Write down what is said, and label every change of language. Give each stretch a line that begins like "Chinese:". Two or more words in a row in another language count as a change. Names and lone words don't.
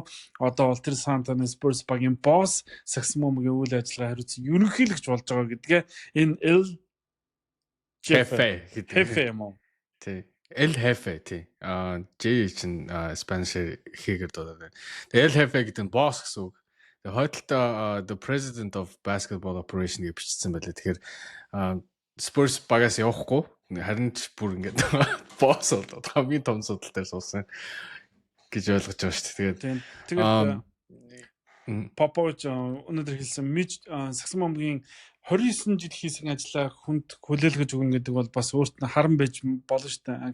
Mongolian: Одоо бол тэр Сан Антонио Spurs багийн босс сагсан бөмбөгийн үйл ажиллагаа хариуцсан ерөнхийлөгч болж байгаа гэдгээ энэ L Jefe юм уу? Тий. El Jefe тий. J чинь Spanish хийгээд байна. El Jefe гэдэг нь босс гэсэн үг. Хойдолтой
English: the president of basketball operation
Mongolian: гэж бичсэн байлаа. Тэгэхээр Spurs багаас явахгүй. Харин ч бүр ингээд босс болоод хамгийн том судал дээр суусан гэж ойлгож байгаа шүү дээ. Тэгээд Попович өнөөдөр хэлсэн сагсан бөмбөгийн 29 жил хийсэн ажлаа хүнд хүлээлгэж өгнө гэдэг бол бас өөрт нь харан байж болно шүү дээ.